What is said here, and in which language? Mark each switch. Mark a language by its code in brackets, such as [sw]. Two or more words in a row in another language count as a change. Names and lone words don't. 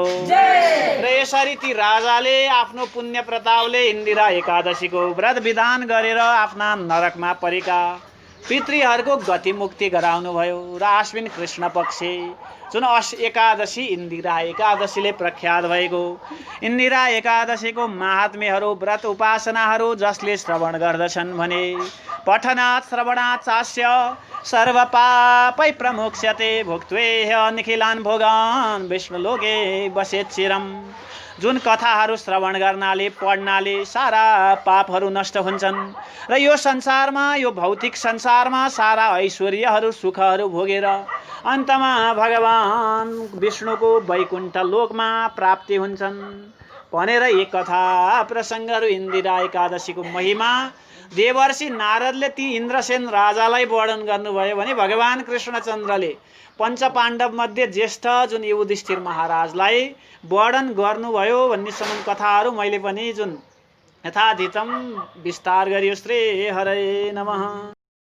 [ne] र यसरी ती राजाले आफ्नो पुण्य प्रतापले इन्दिरा एकादशीको व्रत विधान गरेर आफ्ना नरकमा परेका पितृहरूको गति मुक्ति गराउनु भयो। र आश्विन कृष्ण पक्ष जुन एकादशी इन्दिरा एकादशीले प्रख्यात भएको इन्दिरा एकादशीको महात्म्यहरू व्रत उपासनाहरू जसले श्रवण गर्दछन् भने [sa] पठनात् श्रवणात् चास्य सर्व पापै प्रमुक्ष्यते भुक्त्वेह निखिलान् भोगान् विष्णुलोके बसेत् चिरम्। [ne] जुन कथाहरू श्रवण गर्नाले पढ्नाले सारा पापहरू नष्ट हुन्छन् र यो संसारमा यो भौतिक संसारमा सारा ऐश्वर्यहरू सुखहरू भोगेर अन्तमा भगवान विष्णुको वैकुण्ठ लोकमा प्राप्ति हुन्छन् भनेर एक कथा प्रसङ्गहरू इन्दिरा एकादशीको महिमा देवर्षि नारदले ती इन्द्रसेन राजालाई वर्णन गर्नुभयो भने भगवान कृष्णचन्द्रले पञ्चपाण्डव मध्ये ज्येष्ठ जुन युधिष्ठिर महाराजलाई वर्णन गर्नुभयो भन्ने सम्म कथाहरू मैले पनि जुन यथाधितम विस्तार गरियो। [sa] श्री हरे नमः।